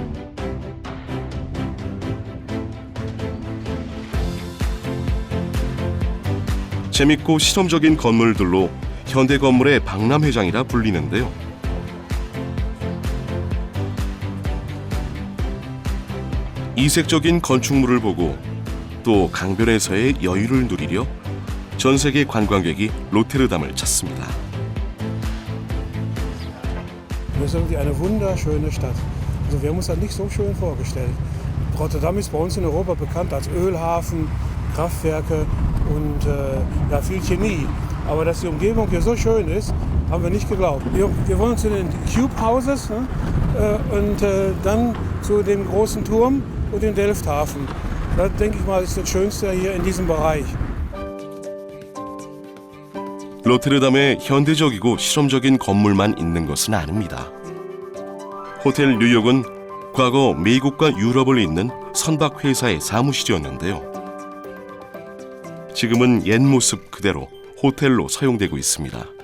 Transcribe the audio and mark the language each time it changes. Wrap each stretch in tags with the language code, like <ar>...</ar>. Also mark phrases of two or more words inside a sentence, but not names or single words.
<ko>재밌고 실험적인 건물들로 현대 건물의 박람회장이라 불리는데요. 이색적인 건축물을 보고 또 강변에서의 여유를 누리려 전 세계 관광객이 로테르담을 찾습니다.</ko> <de>Das ist irgendwie eine wunderschöne Stadt. Also wir haben uns das nicht so schön vorgestellt. Rotterdam ist bei uns in Europa bekannt als Ölhafen, Kraftwerke und ja, viel Chemie. Aber dass die Umgebung hier so schön ist, haben wir nicht geglaubt. Wir wollen zu den Cube Houses, ne? Und dann zu dem großen Turm und dem Delfthafen. Das, denke ich mal, ist das Schönste hier in diesem Bereich.</de> <ko>로테르담에 현대적이고 실험적인 건물만 있는 것은 아닙니다. 호텔 뉴욕은 과거 미국과 유럽을 잇는 선박 회사의 사무실이었는데요. 지금은 옛 모습 그대로 호텔로 사용되고 있습니다.</ko>